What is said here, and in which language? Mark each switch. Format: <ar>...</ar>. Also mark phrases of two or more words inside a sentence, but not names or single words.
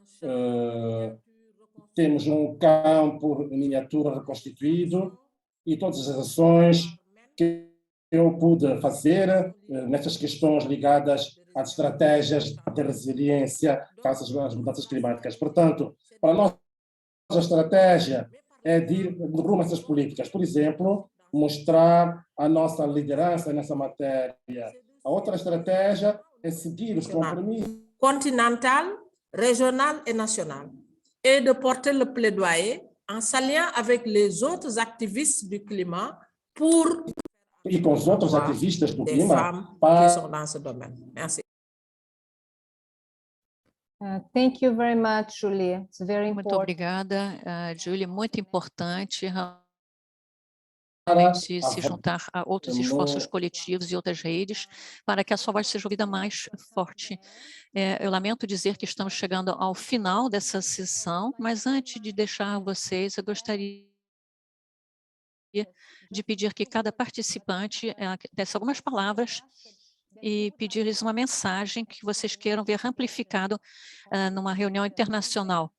<pt>Temos um campo em miniatura reconstituído e todas as ações que eu pude fazer nessas questões ligadas às estratégias de resiliência face às mudanças climáticas. Portanto, para nós, a estratégia é de ir rumo a essas políticas. Por exemplo, mostrar a nossa liderança nessa matéria. A outra estratégia é seguir os compromissos</pt> <fr>continental, régional et national, et de porter le plaidoyer en s'alliant avec les autres activistes du climat pour</fr> <pt>e com os outros ativistas do</pt> <fr>des</fr> <pt>clima</pt> <fr>femmes qui</fr> <pt>para</pt> <fr>sont dans ce domaine. Merci.</fr> <en>Thank you very much, Julie. It's very</en> <pt>Muito</pt> <en>important.</en> <pt>obrigada, Julie. Muito importante. realmente a se juntar a outros esforços no- coletivos e outras redes para que a sua voz seja ouvida mais forte. Eu lamento dizer que estamos chegando ao final dessa sessão, mas antes de deixar vocês, eu gostaria de pedir que cada participante desse algumas palavras e pedir-lhes uma mensagem que vocês queiram ver amplificado numa reunião internacional.</pt>